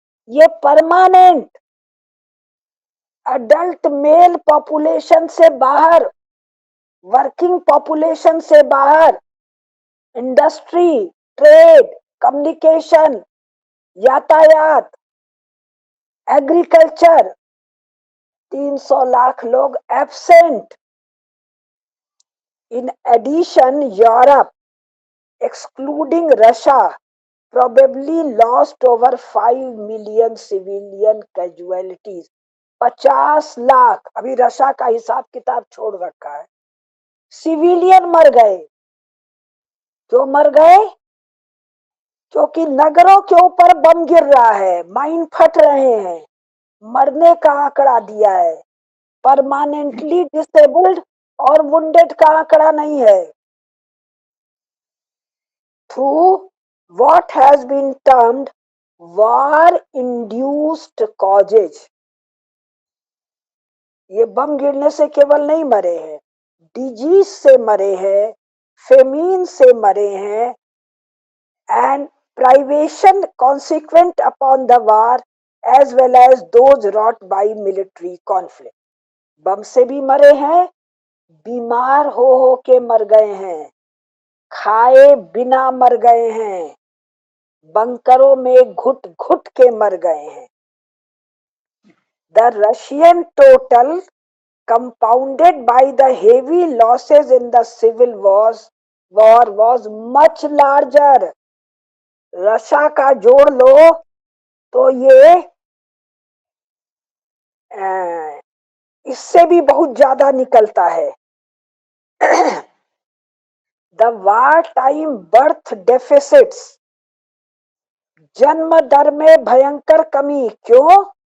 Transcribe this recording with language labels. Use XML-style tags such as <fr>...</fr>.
<hi>ये permanent adult mail population से बाहर, वर्किंग पॉपुलेशन से बाहर, इंडस्ट्री, ट्रेड, कम्युनिकेशन, यातायात, एग्रीकल्चर, 300 लाख लोग absent.</hi> <en>In addition Europe excluding Russia probably lost over 5 million civilian casualties.</en> <hi>50 lakh, अभी रशिया का हिसाब किताब छोड़ रखा है, सिविलियन मर गए। क्यों मर गए? क्योंकि नगरों के ऊपर बम गिर रहा है, माइन फट रहे हैं। मरने का आंकड़ा दिया है, परमानेंटली डिसेबल्ड और वुंडेड का आंकड़ा नहीं है।</hi> <en>Through what has been termed war induced causes,</en> <hi>ये बम गिरने से केवल नहीं मरे हैं, डिजीज से मरे हैं, फेमीन से मरे हैं,</hi> <en>and privation consequent upon the war as well as those wrought by military conflict.</en> <hi>बम से भी मरे हैं, बीमार हो के मर गए हैं, खाए बिना मर गए हैं, बंकरों में घुट घुट के मर गए हैं.</hi> <en>The Russian total compounded by the heavy losses in the civil war was much larger.</en> <hi>Russia का जोड़ लो तो ये इससे भी बहुत ज्यादा निकलता है.</hi> <en>the war time birth deficits,</en> <hi>जन्म दर में भयंकर कमी. क्यों?</hi>